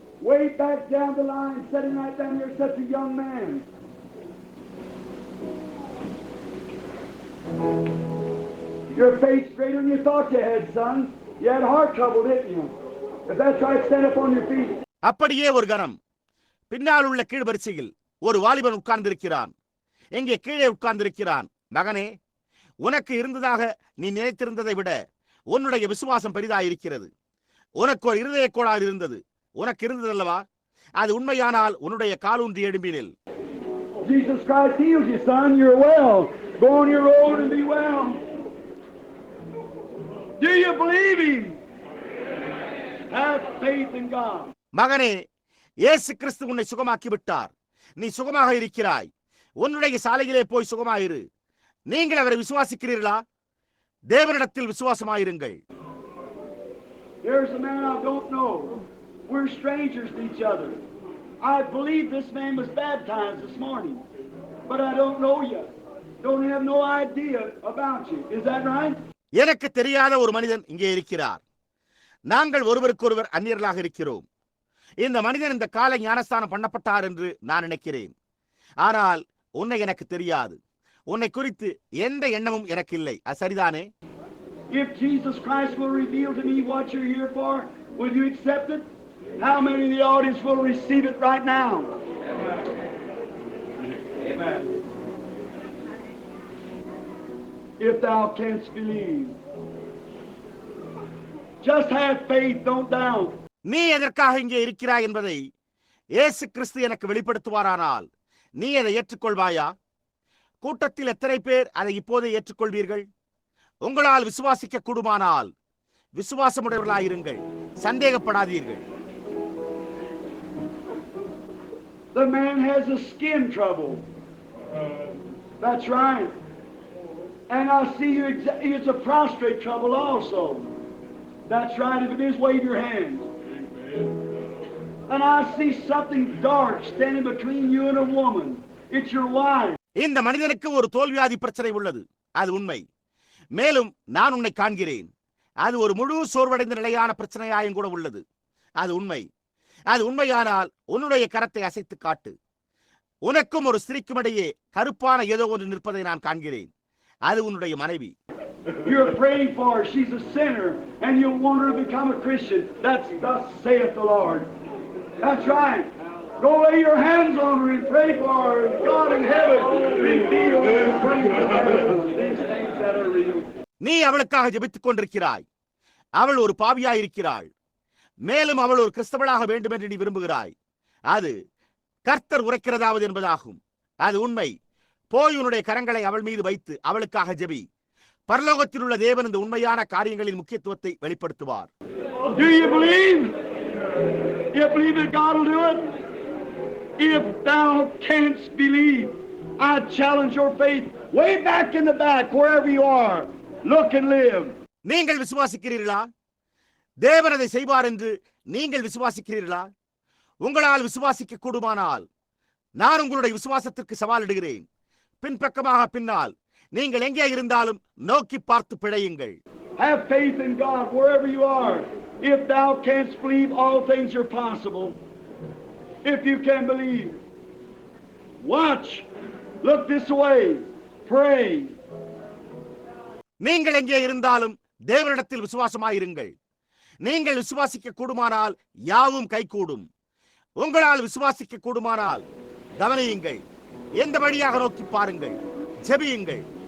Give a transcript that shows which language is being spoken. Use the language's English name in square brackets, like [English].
[English] Way back down the line, sitting right down here, such a young man. Your face straighter than you thought you had, son. You had heart trouble, didn't you? If that's right, stand up on your feet. [Tamil] அப்படியே ஒரு கணம் பின்னால் உள்ள கீழ் வரிசையில் ஒரு வாலிபன் உட்கார்ந்திருக்கிறான். எங்கே கீழே உட்கார்ந்திருக்கிறான். மகனே, உனக்கு இருந்ததாக நீ நினைத்திருந்ததை விட உன்னுடைய விசுவாசம் பெரிதாயிருக்கிறது. உனக்கு ஒரு இருதய கோளாறு இருந்தது. உனக்கு இருந்ததல்லவா? அது உண்மையானால் உன்னுடைய காலூன்றி எழும்பினில். [English] Jesus Christ heals you, son. You're well. Go on your road and be well. Do you believe Him? Have faith in God. [Tamil] மகனே, இயேசு கிறிஸ்து உன்னை சுகமாக்கி விட்டார். நீ சுகமாக இருக்கிறாய். உன்னுடைய சாலையிலே போய் சுகமாயிரு. நீங்கள் அவரை விசுவாசிக்கிறீர்களா? தேவனிடத்தில் விசுவாசமாயிருங்கள். [English] There's a man I don't know. We're strangers to each other. I believe this man was baptized this morning, but I don't know you. Don't have no idea about you. Is that right? [Tamil] எனக்கு தெரியாத ஒரு மனிதன் இங்கே இருக்கிறார். நாங்கள் ஒருவருக்கொருவர் அந்நியர்களாக இருக்கிறோம். இந்த மனிதன் இந்த காலை ஞானஸ்தானம் பண்ணப்பட்டார் என்று நான் நினைக்கிறேன். ஆனால் உன்னை எனக்கு தெரியாது, உன்னை குறித்து எந்த எண்ணமும் எனக்கு இல்லை. அது சரிதானே? [English] If Jesus Christ will reveal to me what you're here for, will you accept it? How many in the audience will receive it right now? Amen. If thou canst believe, just have faith, don't doubt. [Tamil] நீ எதற்காக இங்கே இருக்கிறாய் என்பதை இயேசு கிறிஸ்து எனக்கு வெளிப்படுத்துவாரானால் நீ அதை ஏற்றுக்கொள்வாயா? கூட்டத்தில் எத்தனை பேர் அதை இப்போதே ஏற்றுக்கொள்வீர்கள்? உங்களால் விசுவாசிக்க கூடுமானால் விசுவாசமுடையவர்களாயிருங்கள், சந்தேகப்படாதீர்கள். [English] The man has a skin trouble. That's right. And I see you, it's a prostrate trouble also. That's right. If it is, wave your hands. And I see something dark standing between you and a woman. It's your wife. [Tamil] இந்த மனிதனுக்கு ஒரு தோல்வியாதி பிரச்சனை உள்ளது, அது உண்மை. மேலும் நான் உன்னை காண்கிறேன். அது ஒரு முழு சோர்வடைந்த நிலையான பிரச்சனையாயும் கூட உள்ளது, அது உண்மை. அது உண்மையானால் உன்னுடைய கரத்தை அசைத்து காட்டு. உனக்கும் ஒரு ஸ்திரீக்கும் இடையே கருப்பான ஏதோ ஒன்று நிற்பதை நான் காண்கிறேன். அது உன்னுடைய மனைவி. [English] You're praying for her. She's a sinner, and you want her to become a Christian. That's thus saith the Lord. That's right. Go lay your hands on her and pray for her. God in heaven, reveal and pray for her. These things that are real. [Tamil] நீ அவளுக்காக ஜெபித்துக் கொண்டிருக்கிறாய். அவள் ஒரு பாவியாய் இருக்கிறாள். மேலும் அவள் ஒரு கிறிஸ்தவளாக வேண்டும் என்று நீ விரும்புகிறாய். அது கர்த்தர் உரைக்கிறதாவது என்பதாகும். அது உண்மை. போய் உன்னுடைய கரங்களை அவள் மீது வைத்து அவளுக்காக ஜெபி. பரலோகத்தில் உள்ள தேவன் இந்த உண்மையான காரியங்களின் முக்கியத்துவத்தை வெளிப்படுத்துவார். [English] Do you believe? You believe that God will do it? If thou canst believe, I challenge your faith way back in the back, wherever you are. Look and live. [Tamil] நீங்கள் விசுவாசிக்கிறீர்களா? தேவன் அதை செய்வார் என்று நீங்கள் விசுவாசிக்கிறீர்களா? உங்களால் விசுவாசிக்க கூடுமானால் நான் உங்களுடைய விசுவாசத்திற்கு சவாலிடுகிறேன். பின்பக்கமாக பின்னால் நீங்கள் எங்கே இருந்தாலும் நோக்கி பார்த்து பிழையுங்கள். [English] Have faith in God wherever you are. If thou canst believe, all things are possible. If you can believe, watch, look this way, pray. [Tamil] நீங்கள் எங்கே இருந்தாலும் தேவனிடத்தில் விசுவாசமாயிருங்கள். நீங்கள் விசுவாசிக்க கூடுமானால் யாவும் கைகூடும். உங்களால் விசுவாசிக்க கூடுமானால் கவனியுங்கள், எந்த வழியாக நோக்கி பாருங்கள், ஜெபியுங்கள்.